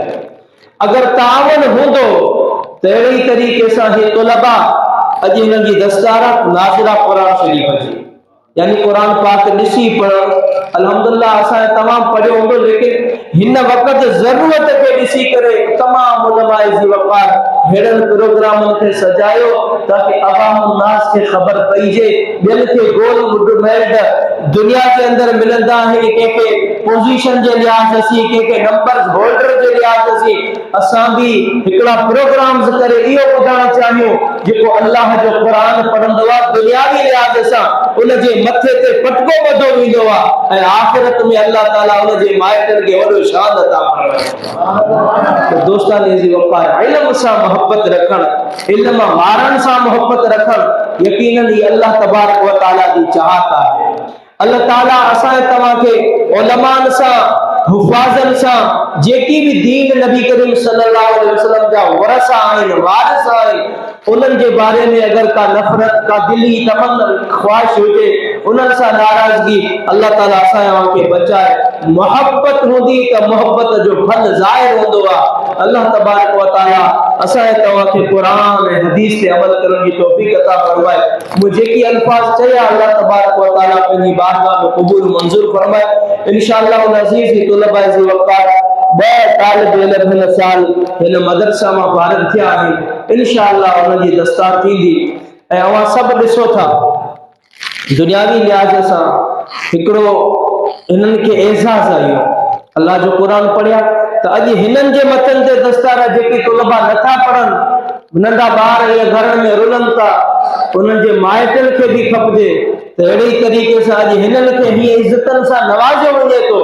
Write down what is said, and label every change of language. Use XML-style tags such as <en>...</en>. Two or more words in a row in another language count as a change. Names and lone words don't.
<sd>अगर ताउन हूंदो त अहिड़ी तरीक़े सां हे तुलबा अॼु हिननि जी दस्तारत नाज़िरा क़ुरान शरीफ़ जी यानी कुरान पाक ॾिसी पढ़ण अल्हम्दुलिल्लाह असां तमामु पढ़ियो हूंदो। लेकिन हिन वक़्त ज़रूरत खे ॾिसी करे तमामु उलमाए जी वक़ार हेड़नि प्रोग्रामनि खे सजायो ताकि अवाम नास खे ख़बर पइजे। ॿियनि खे गोल मेड दुनिया के अंदर मिलंदा आहिनि, कंहिंखे पोजीशन जे लिहाज़ सी, कंहिंखे नंबर होल्डर जे लिहाज़ सी। असां भी हिकिड़ा प्रोग्राम्स करे इहो ॿुधाइण चाहियूं जेको अल्लाह जो क़ुरान पढ़ंदो आहे दुनियावी लिहाज़ सां उन जे मथे ते पटको ॿधो वेंदो आहे ऐं आख़िरत में अल्लाह ताला उन जे माइटनि खे वॾो शान अता फरमाए। तो दोस्तानी जी वफ़ा इल्म सां मोहब्बत रखण, इल्म वारनि सां मोहब्बत रखण यकीनन ही</sd> <ar>الله تبارك وتعالى</ar> <sd>जी चाहत आहे। अल्लाह ताला असां तव्हां खे उलमान सां हुफाज़न सां जेकी भी दीन नबी करीम</sd> <ar>صلى الله عليه وسلم</ar> <sd>जा वरसा आहिनि वारिस आहिनि उन्हनि जे बारे में अगर का नफ़रत का दिली तमन्ना ख्वाहिश हुजे उन्हनि सां नाराज़गी अल्लाह ताला असां खे बचाए। मोहब्बत हूंदी त मोहब्बत जो फल ज़ाहिर हूंदो आहे।</sd> <ar>الله تبارك وتعالى</ar> <sd>असां तव्हां खे क़ुरान ऐं हदीस ते अमल करण जी तौफ़ीक़ अता फरमाए। मुझे की अल्फाज चया</sd> <ar>الله تبارك وتعالى</ar> <sd>अपनी बारगाह में कबूल मंजूर फरमाए।</sd> <ar>إن شاء الله العزيز</ar> <sd>की तुलबा जी वक़ार बे तालिब इल्म हिन साल हिन मदरसा में फारिग थिया आहिनि। इंशाअल्लाह उन जी दस्तार थींदी ऐं अवां सभु ॾिसो था दुनियावी लिहाज से हिकिड़ो हिननि खे एज़ाज़ आयो अल्लाह जो कुरान पढ़िया तो अॼु हिननि जे मथनि ते दस्तार जेके तुलबा नथा पढ़नि नंढा ॿार या घर में रुलनि था उन्हनि जे माइटनि खे भी खपजे तो अहिड़े तरीक़े से अॼु हिननि खे हीअं इज़तनि सां नवाज़ियो वञे थो।</sd>